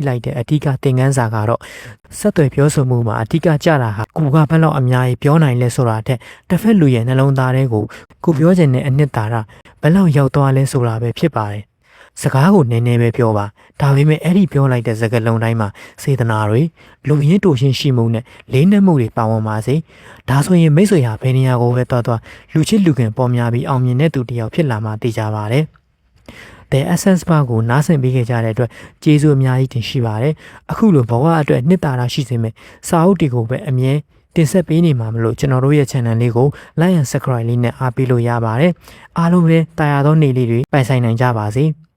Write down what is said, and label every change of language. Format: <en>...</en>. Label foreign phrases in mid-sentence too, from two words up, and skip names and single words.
<my>လိုက်တဲ့အဓိကသင်ခန်းစာကတော့ဆက်သွယ်ပြောဆိုမှုမှာအဓိကကျတာဟာကိုကဘက်လောက်အများကြီးပြောနိုင်လဲဆိုတာတဲ့တစ်ဖက်လူရဲ့နှလုံးသားထဲကိုပြောချင်တဲ့အနှစ်သာရဘယ်လောက်ရောက်သွားလဲဆိုတာပဲဖြစ်ပါတယ်စကားကိုနည်းနည်းပဲပြောပါဒါပေမဲ့အဲ့ဒီပြောလိုက်တဲ့စကားလုံးတိုင်းမှာစေတနာတွေလူရင်းတူရှင်းရှိမှုနဲ့လေးနက်မှုတွေပါဝင်ပါစေဒါဆိုရင်မိတ်ဆွေဟာဘယ်နေရာကိုပဲသွားလူချစ်လူခင်ပေါ်များပြီးအောင်မြင်တဲ့သူတစ်ယောက်ဖြစ်လာမှသိကြပါတယ် The Essence Bar ကိုနားဆင်ပေးခဲ့ကြတဲ့အတွက်ကျေးဇူးအများကြီးတင်ရှိပါတယ်အခုလိုဘဝအတွက်နှစ်သာရရှိစေမယ့်စာအုပ်တွေကိုပဲအမြဲတင်ဆက်ပေးနေမှာမလို့ကျွန်တော်တို့ရဲ့ channel လေးကို</my> <en>like and subscribe</en> <my>လေးနဲ့အားပေးလို့ရပါတယ်အားလုံးပဲတာယာသောနေ့လေးတွေပိုင်ဆိုင်နိုင်ကြပါစေ</my>